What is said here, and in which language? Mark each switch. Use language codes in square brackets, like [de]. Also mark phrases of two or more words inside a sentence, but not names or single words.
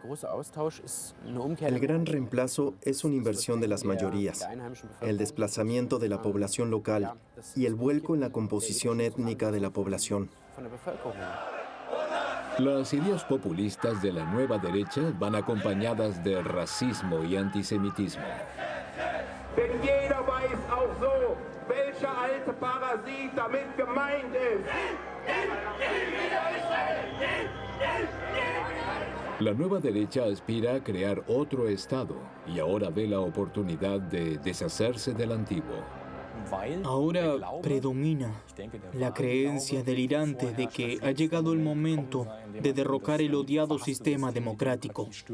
[es] El gran reemplazo es una inversión de las mayorías, el desplazamiento de la población local y el vuelco en la composición étnica de la población. Las ideas populistas de la nueva derecha van acompañadas de racismo y antisemitismo. [de] Denn jeder weiß auch so, welcher alte Parasit damit gemeint ist. [es] La nueva derecha aspira a crear otro Estado y ahora ve la oportunidad de deshacerse del antiguo. Ahora predomina la creencia delirante de que ha llegado el momento de derrocar el odiado sistema democrático.